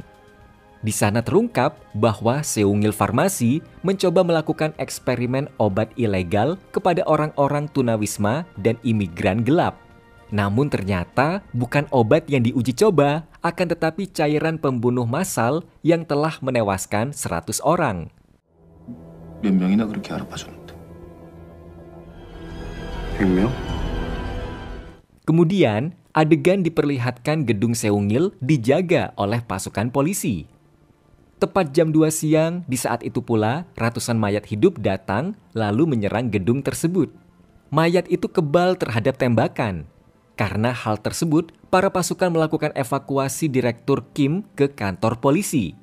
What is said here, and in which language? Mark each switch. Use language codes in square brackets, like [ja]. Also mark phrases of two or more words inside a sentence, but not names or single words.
[id] Di sana terungkap bahwa Seungil Farmasi mencoba melakukan eksperimen obat ilegal kepada orang-orang tunawisma dan imigran gelap. Namun ternyata bukan obat yang diuji coba, akan tetapi cairan pembunuh massal yang telah menewaskan 100 orang. [ko] 몇 명이나 그렇게 알아봐줬는데. 100명? [id] Kemudian, adegan diperlihatkan gedung Seungil dijaga oleh pasukan polisi. Tepat jam 2 siang, di saat itu pula, ratusan mayat hidup datang lalu menyerang gedung tersebut. Mayat itu kebal terhadap tembakan. Karena hal tersebut, para pasukan melakukan evakuasi Direktur Kim ke kantor polisi.